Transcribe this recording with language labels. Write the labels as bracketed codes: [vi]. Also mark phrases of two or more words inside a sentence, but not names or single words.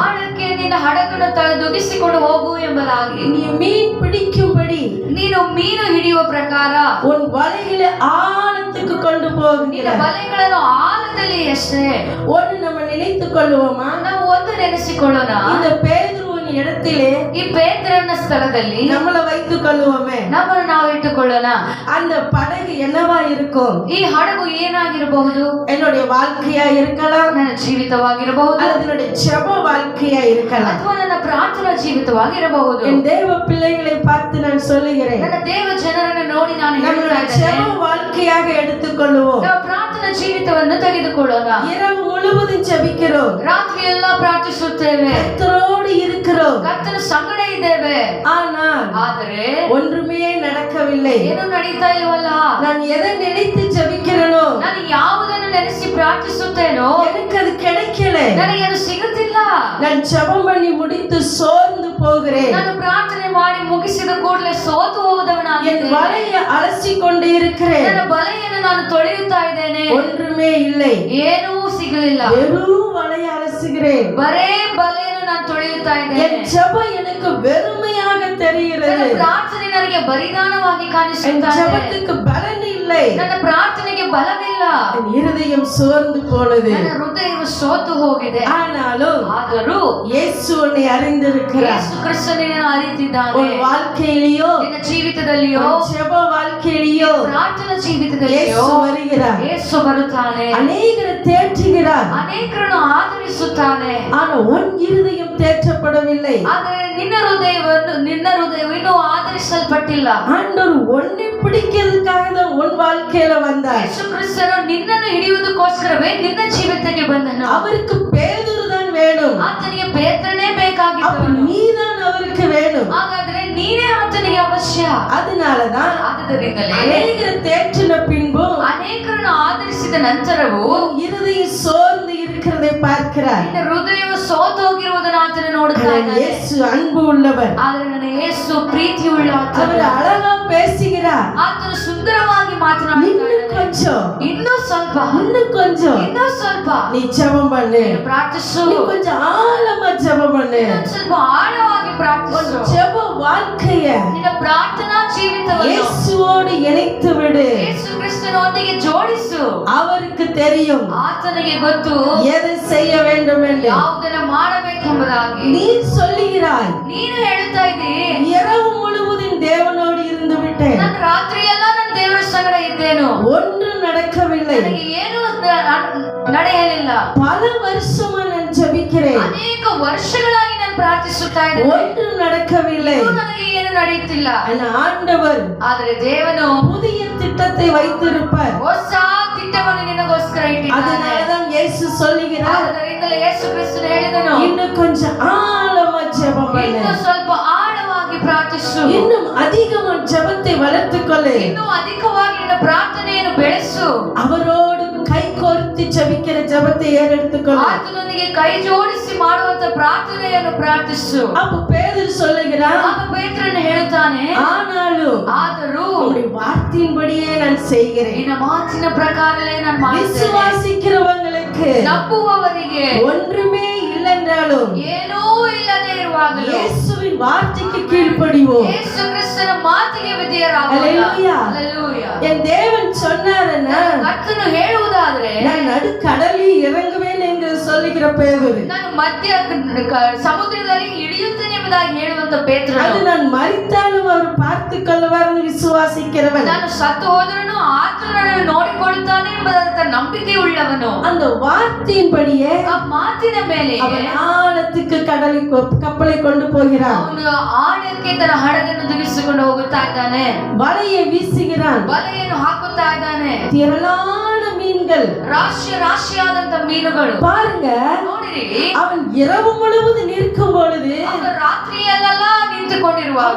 [kn] ಆಳಕ್ಕೆ ನಿನ್ನ ಹಡಗನ್ನು ದುಗಿಸಿಕೊಂಡು ಹೋಗು ಎಂಬುದಾಗಿ. [ta] நீ மீன் பிடிக்கும்படி [kn] ನೀನು ಮೀನು ಹಿಡಿಯುವ ಪ್ರಕಾರ [ta] உன் வலைகளை ஆழத்துக்கு கொண்டு போகிறார். [kn] ನಿನ್ನ ಬಲೆಗಳನ್ನು ಆಳದಲ್ಲಿ ಎಷ್ಟೇ [ta] ஒன்று நம்ம நினைத்துக் கொள்வோமா? [kn] ನಾವು ಒಂದು ನೆನೆಸಿಕೊಳ್ಳೋಣ. [ta] இந்த பேதுருவின் இடத்திலே [kn] ಈ ಪೇತ್ರನ ಸ್ಥಳದಲ್ಲಿ [ta] நம்மளை வைத்துக் கொள்வோமே. [kn] ನಮ್ಮನ್ನು ನಾವು ಇಟ್ಟುಕೊಳ್ಳೋಣ. [ta] அந்த படகு என்னவா இருக்கும்? [kn] ಈ ಹಡಗು ಏನಾಗಿರಬಹುದು? [ta] என்னுடைய வாழ்க்கையா இருக்கலாம், [kn] ನನ್ನ ಜೀವಿತವಾಗಿರಬಹುದು, [ta] அல்லது என்னுடைய ஜெப வாழ்க்கையா இருக்கலாம். [kn] ಅಥವಾ ನನ್ನ ಪ್ರಾರ್ಥನಾ ಜೀವಿತವಾಗಿರಬಹುದು. [ta] என் தேவ பிள்ளைகளை பார்த்து நான் சொல்லுகிறேன், [kn] ನನ್ನ ದೇವ ಜನರನ್ನು ನೋಡಿ ನಾನು ಹೇಳ್ತಾ [ta] நம்மளுடைய [kn] ಇದ್ದೇನೆ, [ta] ஜெப வாழ்க்கையாக எடுத்துக்கொள்வோம். [kn] ನಾವು ಪ್ರಾರ್ಥನಾ ಜೀವಿತವನ್ನು ತೆಗೆದುಕೊಳ್ಳೋಣ. [ta] இரவு முழுவதும் ஜெபிக்கிறோம், [kn] ರಾತ್ರಿ ಎಲ್ಲ ಪ್ರಾರ್ಥಿಸುತ್ತೇವೆ, [ta] கர்த்தரோடு இருக்கிறோம், [kn] ಕರ್ತನ ಸಂಗಡ ಇದ್ದೇವೆ. [ta] ஆனால் [kn] ಆದರೆ [ta] ஒன்றுமே நடக்கவில்லை. [kn] ಏನು ನಡೀತಾ ಇಲ್ವಲ್ಲ. [ta] நான் எதை நினைத்து ஜெபிக்கிறேனோ, [kn] ನಾನು ಯಾವುದನ್ನು ನೆನೆಸಿ ಪ್ರಾರ್ಥಿಸುತ್ತೇನೋ [ta] எனக்கு அது கிடைக்கல. [kn] ನನಗೆ ಅದು ಸಿಗುತ್ತಿಲ್ಲ. [ta] நான் ஜெபம் பண்ணி முடித்து சோர்ந்து போகிறேன். [kn] ನಾನು ಪ್ರಾರ್ಥನೆ ಮಾಡಿ ಮುಗಿಸಿದ ಕೂಡಲೇ ಸೋತು [ta] என் [kn] ಹೋದವನಾಗಿದ್ದೇನೆ. [ta] வலையை அலசி கொண்டு இருக்கிறேன், [kn] ನನ್ನ ಬಲೆಯನ್ನು ನಾನು ತೊಳೆಯುತ್ತಾ ಇದ್ದೇನೆ, [ta] ஒன்றுமே இல்லை. [kn] ಏನೂ ಸಿಗಲಿಲ್ಲ. [ta] வெறும் வலையை அலசுகிறேன். [kn] ಬರೇ ಬಲೆಯನ್ನು ನಾನು ತೊಳೆಯುತ್ತಾ ಇದ್ದೇನೆ. [ta] என் ஜெபம் எனக்கு வெறுமையாக தெரிகிறது. [kn] ನನ್ನ ಪ್ರಾರ್ಥನೆ ನನಗೆ ಬರಿದಾನವಾಗಿ [ta] என் [kn] ಕಾಣಿಸುತ್ತಾ ಇದೆ. [ta] ஜெபத்துக்கு பலன் இல்லை. [kn] ನನ್ನ ಪ್ರಾರ್ಥನೆಗೆ ಬಲವಿಲ್ಲ. [ta] என் இருதயம் சோர்ந்து போனது. [kn] ನನ್ನ ಹೃದಯವು ಸೋತು ಹೋಗಿದೆ. [ta] ஆனாலும் [kn] ಆದರೂ [ta] இயேசு உன்னை அறிந்திருக்கிறார். [kn] ಯೇಸು ಕ್ರಿಸ್ತನನ್ನು ಅರಿತಿದ್ದಾನೆ. [ta] உன் வாழ்க்கையிலயோ, [kn] ನಿನ್ನ ಜೀವಿತದಲ್ಲಿಯೋ, [ta] உன் ஜெப வாழ்க்கையிலயோ [kn] ಪ್ರಾರ್ಥನಾ ಜೀವಿತದಲ್ಲಿಯೋ [ta] இயேசு வருகிறார். [kn] ಯೇಸು ಬರುತ್ತಾನೆ. [ta] அநேகரை தேற்றுகிறார். [kn] ಅನೇಕರನ್ನು ಆದರಿಸುತ್ತಾನೆ. [ta] ஆனா உன் இருதயம் தேற்றப்படவில்லை. [kn] ಆದರೆ ನಿನ್ನ ಹೃದಯವು ಇನ್ನೂ ಆದರಿಸಲ್ಪಟ್ಟಿಲ್ಲ. [ta] ஆண்டவர் உன்னை பிடிக்கிறதுக்காக தான் உன் வாழ்க்கையில வந்தார். [kn] ಯೇಸು ಕ್ರಿಸ್ತನು ನಿನ್ನನ್ನು ಹಿಡಿಯುವುದಕ್ಕೋಸ್ಕರವೇ ನಿನ್ನ ಜೀವಿತಕ್ಕೆ ಬಂದನು. [ta] அவருக்கு பேதுரு தான் வேணும். [kn] ಆತನಿಗೆ ಪೇತ್ರನೇ [ta] அப்ப [kn] ಬೇಕಾಗಿದ್ದವನು. [ta] நீதான் அவருக்கு வேணும். [kn] ಹಾಗಾದ್ರೆ ನೀನೇ ಆತನಿಗೆ ಅವಶ್ಯ. [ta] அதனாலதான் [kn] ಆದ್ದರಿಂದಲೇ [ta] அநேகரை தேற்றின பின்பும் [kn] ಅನೇಕರನ್ನು ಆದರಿಸಿದ ನಂತರವೂ [ta] இருதயம் சோர்ந்து இருக்கிறதை பார்க்கிறார். [kn] ನಿನ್ನ ಹೃದಯವು ಸೋತು ಹೋಗಿರುವುದನ್ನು ಆತನು ನೋಡುತ್ತಾ ಇದ್ದಾನೆ. [ta] இயேசு அன்பு உள்ளவர். [kn] ಆದರೆ ನನ್ನ ಯೇಸು ಪ್ರೀತಿಯುಳ್ಳ [ta] அவர் அழகா பேசுகிறார். [kn] ಆತನು ಸುಂದರವಾಗಿ ಮಾತನಾಡುತ್ತಾ [ta] இன்னும் [kn] ಇದ್ದಾನೆ. [ta] கொஞ்சம், [kn] ಇನ್ನೂ ಸ್ವಲ್ಪ, [ta] இன்னும் கொஞ்சம் [kn] ಇನ್ನೂ ಸ್ವಲ್ಪ [ta] நீ ஜெபம் பண்ணு. [kn] ನೀನು ಪ್ರಾರ್ಥಿಸು. [ta] நீ கொஞ்சம் ஆழமா ஜெபம் பண்ணு. [kn] ಇನ್ನೊಂದು ಸ್ವಲ್ಪ ಆಳವಾಗಿ ಪ್ರಾರ್ಥಿಸು. [ta] ஜெப வாழ்க்கைய [kn] ನಿನ್ನ ಪ್ರಾರ್ಥನಾ ಜೀವಿತವನ್ನು [ta] இயேசுவோடு இணைத்து விடு. [kn] ಯೇಸು ಕ್ರಿಸ್ತನೊಂದಿಗೆ ಜೋಡಿಸು. [ta] அவருக்கு தெரியும் [kn] ಆತನಿಗೆ ಗೊತ್ತು [ta] எதை செய்ய வேண்டும் என்று. [kn] ಯಾವುದನ್ನು ಮಾಡಬೇಕೆಂಬುದಾಗಿ. [ta] நீ சொல்லுகிறாய், [kn] ನೀನು ಹೇಳ್ತಾ ಇದ್ದೀ, [ta] இரவு முழுவதும் தேவனோடு இருந்து விட்டேன், [kn] ನಾನು ರಾತ್ರಿ ಎಲ್ಲ ನನ್ನ ದೇವರ ಸಂಗಡ ಇದ್ದೇನು, [ta] ஒன்றும் நடக்கவில்லை, [kn] ನನಗೆ ಏನು ನಡೆಯಲಿಲ್ಲ, [ta] பல வருஷமா நான் ஜெபிக்கிறேன், [kn] ಅನೇಕ ವರ್ಷಗಳಾಗಿ ನಾನು ಪ್ರಾರ್ಥಿಸುತ್ತಾ ಇದ್ದೇನೆ, [ta] ஒன்றும் நடக்கவில்லை. [kn] ಇನ್ನೂ ನನಗೆ ಏನು ನಡೆಯುತ್ತಿಲ್ಲ. [ta] ஆனா ஆண்டவர் [kn] ಆದರೆ ದೇವನು [ta] புதிய திட்டத்தை வைத்திருப்பார். [kn] ಹೊಸ திட்டವನ್ನು ನಿನಗೋಸ್ಕರ ಇಟ್ಟಿದ್ದಾನೆ. [ta] அதனாலதான் இயேசு சொல்லுகிறார், [kn] ಆದ್ದರಿಂದಲೇ ಯೇಸು ಕ್ರಿಸ್ತನು ಹೇಳಿದನು, [ta] இன்னும் கொஞ்சம் ஆழமா ஜெபம் பண்ணு, [kn] ಇನ್ನು ಸ್ವಲ್ಪ ಆಳವಾಗಿ ಪ್ರಾರ್ಥಿಸು, [ta] இன்னும் அதிகமா ஜெபத்தை வளர்த்துக் கொள்ளு, [kn] ಇನ್ನೂ ಅಧಿಕವಾಗಿ ನಿನ್ನ ಪ್ರಾರ್ಥನೆಯನ್ನು ಬೆಳೆಸು, [ta] அவரோடு கை கோர்த்து ஜெபிக்கிற ஜெபத்தை ஏறெடுத்துக்கொள்ளு. [kn] ಆತನೊಂದಿಗೆ ಕೈ ಜೋಡಿಸಿ ಮಾಡುವಂತ ಪ್ರಾರ್ಥನೆಯನ್ನು ಪ್ರಾರ್ಥಿಸು. [ta] அப்ப பேதுரு சொல்லுகிறான், [kn] ಆಗ ಪೇತ್ರನು ಹೇಳುತ್ತಾನೆ, ಆದರೂ [ta] உம்முடைய வார்த்தையின்படியே நான் செய்கிறேன். [kn] ನಿನ್ನ ಮಾತಿನ ಪ್ರಕಾರವೇ ನಾನು ಮಾಡುತ್ತೇನೆ. [ta] விசுவாசிக்கிறவங்களுக்கு [kn] ನಂಬುವವರಿಗೆ [ta] ஒன்றுமே இல்லைன்றாலும் [kn] ಏನೂ ಇಲ್ಲದೆ ಇರುವಾಗಲೂ [ta] இயேசுவின் வார்த்தைக்கு கீழ்ப்படிவோம். [kn] ಯೇಸು ಕ್ರಿಸ್ತನ ಮಾತಿಗೆ ವಿಧೇಯರಾಗೋಣ. [ta] அல்லேலூயா. [kn] அல்லேலೂಯಾ. [ta] என் தேவன் சொன்னாருன்னா [kn] ಕರ್ತನು ಹೇಳುವುದಾದ್ರೆ [ta] நான் நடுக்கடலில் இறங்குவேன் என்று சொல்லுகிற பேதுரு, [kn] ನಾನು ಮಧ್ಯ ಸಮುದ್ರದಲ್ಲಿ ಇಳಿಯುತ್ತೇನೆ ಎಂಬುದಾಗಿ ಹೇಳುವಂತ ಪೇತ್ರನು, [ta] அது நான் மரித்தாலும் அவர் பார்த்து கொள்வார்னு விசுவாசிக்கிறவன், [kn] ನಾನು ಸತ್ತು ಹೋದರೂ ಆತನು ನನ್ನನ್ನು ನೋಡಿಕೊಳ್ಳುತ್ತಾನೆ ಎಂಬುದಾದ ನಂಬಿಕೆ ಉಳ್ಳವನು. [ta] அந்த வார்த்தையின்படியே [kn] ಆ ಮಾತಿನ ಮೇಲೆ [ta] அவன் ஆழத்துக்கு கப்பலை கொண்டு போகிறான். [kn] ಅವನು ಆಳಕ್ಕೆ ತನ್ನ ಹಡಗನ್ನು ದುಗಿಸಿಕೊಂಡು ಹೋಗುತ್ತಾ ಇದ್ದಾನೆ, [ta] வலையை வீசுகிறான், [kn] ಬಲೆಯನ್ನು ಹಾಕುತ್ತಾ ಇದ್ದಾನೆ. [ta] திரளான மீன்கள், [kn] ರಾಶಿಯಾದಂತ ಮೀನುಗಳು. [ta] பாருங்க, [kn] ನೋಡಿರಿ, [ta] அவன் இரவு முழுவதும் நிற்கும் பொழுது [kn] ಅವನು ರಾತ್ರಿಯಲ್ಲೆಲ್ಲ ನಿಂತುಕೊಂಡಿರುವಾಗ